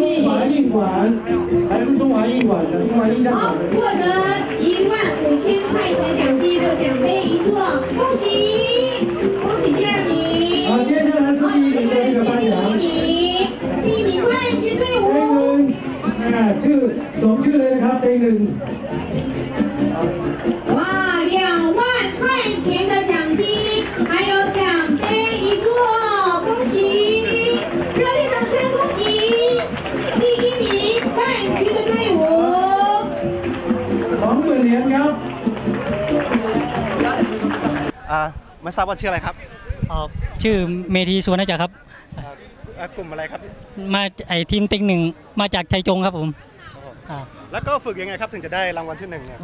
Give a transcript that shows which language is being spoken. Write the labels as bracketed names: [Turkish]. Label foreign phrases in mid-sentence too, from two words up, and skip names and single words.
[Chinese] 中华印馆，来自中华印馆的中华印象好，馆的。获得15000块钱奖金的奖杯一座，恭喜恭喜第2名。好，接下来是第1名的这个颁奖。第1名冠军队伍。 [Thai] ชื่อสมชื่อเลยนะครับเต็งหนึ่ง [Chinese] 哇，2万块钱的奖金，还有奖杯一座，恭喜！热烈掌声，恭喜第1名冠军的队伍。 [Thai] 20,000 เหรียญครับ ไม่ทราบว่าชื่ออะไรครับ ชื่อเมธีสุวรรณจักรครับ กลุ่มอะไรครับ มาทีมเต็งหนึ่งมาจากไทจงครับผม แล้วก็ฝึกยังไงครับถึงจะได้รางวัลที่1เนี่ย